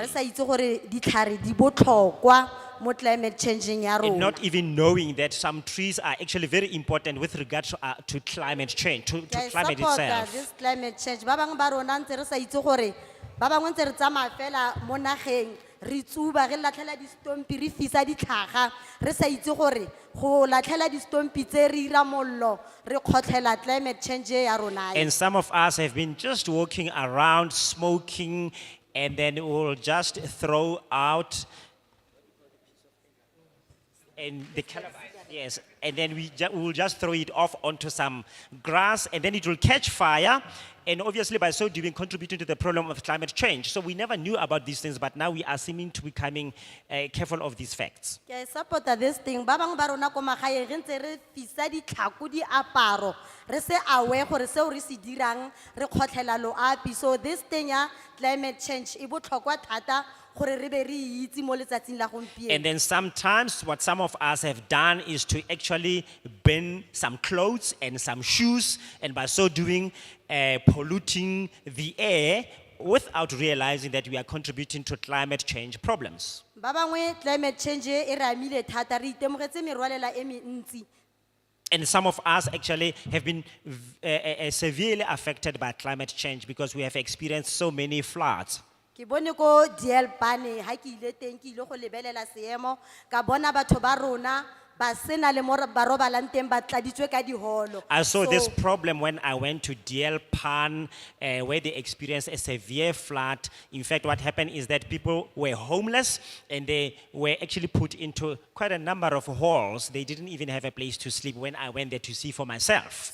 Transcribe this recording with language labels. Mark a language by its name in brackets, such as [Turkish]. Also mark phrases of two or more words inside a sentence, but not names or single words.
[Tswana] Re sa itse gore ditlhare di botlhokwa mo [English] climate changing [Tswana] ya [English] And [Tswana] rona. [English] not even knowing that some trees are actually very important with regard to climate change, to [Tswana] Ke a [English] climate support-a itself. this climate change. [Tswana] Ba bangwe ba rona ntse re sa itse gore ba bangwe ntse re tsamaya fela mo nageng re tsuba re latlhela distompi re fisa ditlhaga re sa itse gore go latlhela distompi tse re ira mollo re kgotlhela [English] climate change [Tswana] ya rona e. [English] And some of us have been just walking around smoking, and then we'll just throw out and the calabash, yes, and then we will just throw it off onto some grass, and then it will catch fire, and obviously by so doing contributing to the problem of climate change. So we never knew about these things, but now we are seeming to becoming careful of these facts. [Tswana] Ke a [English] support-a this thing. [Tswana] Ba bangwe ba rona ko magaeng re ntse re fisa ditlhako diaparo re se aware gore seo re se dirang re kgotlhela loapi. [English] So this thing [Tswana] ya [English] climate change [Tswana] e botlhokwa thata gore re be re itse mo letsatsing la gompieno. [English] And then sometimes what some of us have done is to actually burn some clothes and some shoes, and by so doing polluting the air without realizing that we are contributing to climate change problems. [Tswana] Ba bangwe [English] climate change [Tswana] e re amile thata re itemogetse merwalela e mentsi. [English] And some of us actually have been severely affected by climate change because we have experienced so many floods. [Tswana] Ke bone ko DL Pane ha ke ile teng ke ile go lebelela seemo ka bona batho ba rona ba sena le mo ba robalang teng ba tladitswe ka diholo. [English] I saw this So, problem when I went to DL Pan, where they experienced a severe flood. In fact, what happened is that people were homeless and they were actually put into quite a number of halls. They didn't even have a place to sleep when I went there to see for myself.